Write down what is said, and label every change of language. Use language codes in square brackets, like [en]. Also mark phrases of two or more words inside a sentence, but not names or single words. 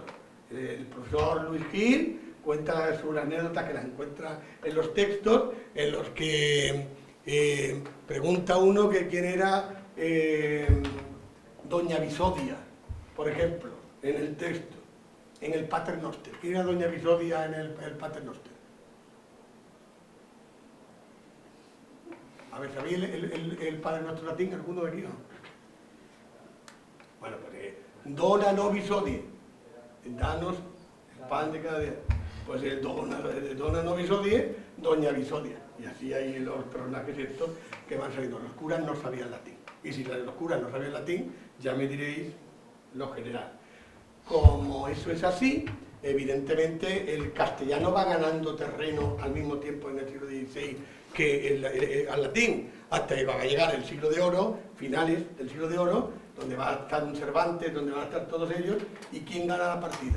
[es] El profesor Luis Gil cuenta sus anécdotas que las encuentra en los textos, en los que pregunta uno que quién era Doña Visodia, por ejemplo, en el texto, en el Pater Noster. ¿Quién era Doña Visodia en el Pater Noster? A ver, ¿sabéis el Padre Nuestro latín alguno de aquí, no? Bueno, pues [la] dona nobis odie, [es] danos el pan de cada día. Pues el [la] dona nobis odie, [es] doña Visodia. Y así hay los personajes estos que van saliendo. Los curas no sabían latín. Y si los curas no sabían latín, ya me diréis lo general. Como eso es así, evidentemente el castellano va ganando terreno al mismo tiempo en el siglo XVI que al latín, hasta que va a llegar el siglo de oro, finales del siglo de oro, donde va a estar un Cervantes, donde van a estar todos ellos, y ¿quién gana la partida?